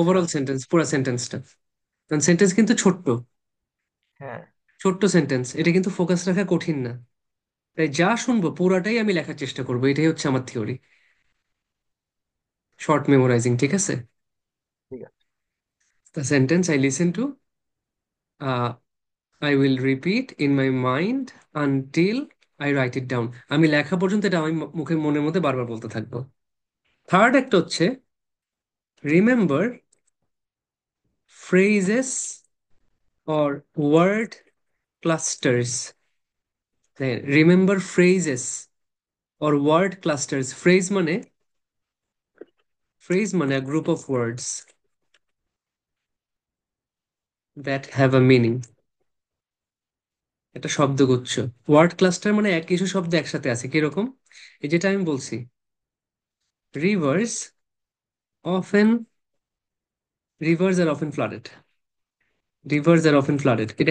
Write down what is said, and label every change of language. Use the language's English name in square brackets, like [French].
[Bangla] Overall sentence, পুরো সেন্টেন্সটা। কারণ সেন্টেন্স কিন্তু ছোট্ট, হ্যাঁ। ছোট্ট সেন্টেন্স, এটা কিন্তু ফোকাস রাখা কঠিন না। তাই যা শুনবো পুরাটাই আমি লেখার চেষ্টা করবো, এটাই হচ্ছে আমার থিওরি, শর্ট মেমোরাইজিং, ঠিক আছে? ঠিক আছে। [English] The sentence I listen to, uh, I will repeat in my mind until I write it down. [Bangla] আমি লেখা পর্যন্ত এটা আমি মুখে মনের মধ্যে বারবার বলতে থাকবো। থার্ড একটা হচ্ছে [English] Remember phrases or word clusters. Remember phrases or word clusters. Phrase মানে a group of words that have a meaning. [Bangla] এটা শব্দগুচ্ছ। ওয়ার্ড ক্লাস্টার মানে কিছু শব্দ একসাথে আছে, কিরকম? এই যেটা আমি বলছি, reverse [English] often rivers are often flooded. Rivers are often flooded.